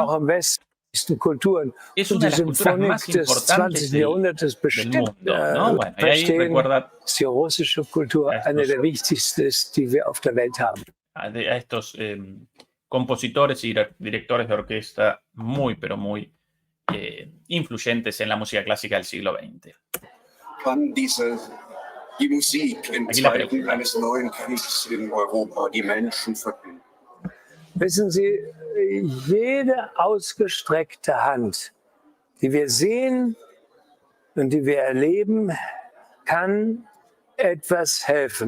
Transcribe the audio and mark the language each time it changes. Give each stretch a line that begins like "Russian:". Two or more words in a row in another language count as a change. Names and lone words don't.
Spanish: Es una de las culturas más importantes del mundo, ¿no? Bueno, y ahí recuerda a estos compositores y directores de orquesta muy, pero muy influyentes en la música clásica del siglo XX.
German: Kann die Musik in Zeiten eines neuen Kriegs in Europa die Menschen verbinden? Wissen Sie, jede ausgestreckte Hand, die wir sehen und die wir erleben, kann etwas helfen.